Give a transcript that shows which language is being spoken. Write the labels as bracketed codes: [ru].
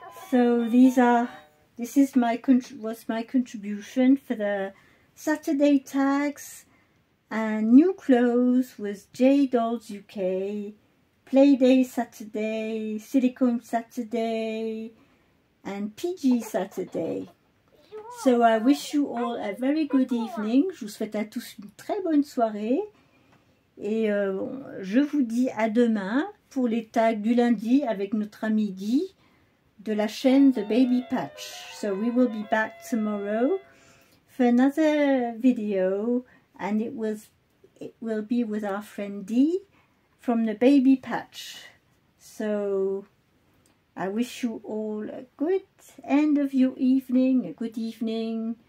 [en] So this is was my contribution for the Saturday tags and new clothes with J Dolls UK, Playday Saturday, Silicone Saturday, and PG Saturday. So I wish you all a very good evening. [fr] Je vous souhaite à tous une très bonne soirée. Et je vous dis à demain pour les tags du lundi avec notre ami Guy de la chaîne The Baby Patch. [en] So we will be back tomorrow for another video, and it will be with our friend Dee from The Baby Patch. So I wish you all a good end of your evening, a good evening.